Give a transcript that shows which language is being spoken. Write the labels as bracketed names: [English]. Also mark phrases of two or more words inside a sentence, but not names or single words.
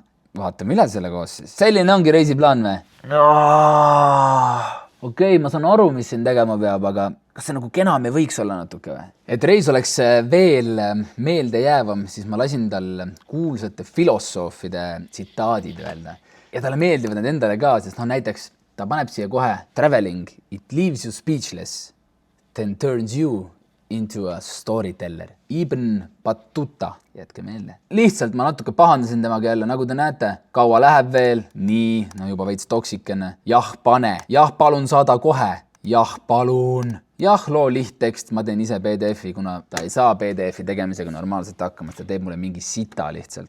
[Estonian] Vaatame üle selle koos siis. Selline ongi reisiplaan või? Okei, ma saan aru, mis siin tegema peab, aga kas see nagu kenam ei võiks olla natuke või? Et reis oleks veel meelde jäävam, siis ma lasin tal kuulsate filosoofide tsitaadid öelda. Ja talle meeldivad need endale ka, sest näiteks ta paneb siia kohe [English] traveling, it leaves you speechless, then turns you into a storyteller. [Estonian] Ibn Battuta, jätke meelde. Lihtsalt ma natuke pahandasin temaga jälle, nagu te näete, kaua läheb veel, nii, no juba veits toksikene. Jah, pane, jah, palun saada kohe, jah, palun. Jah, loo lihttekst, ma teen ise PDF-i, kuna ta ei saa PDF-i tegemisega normaalselt hakkama, ta teeb mulle mingi sita lihtsalt.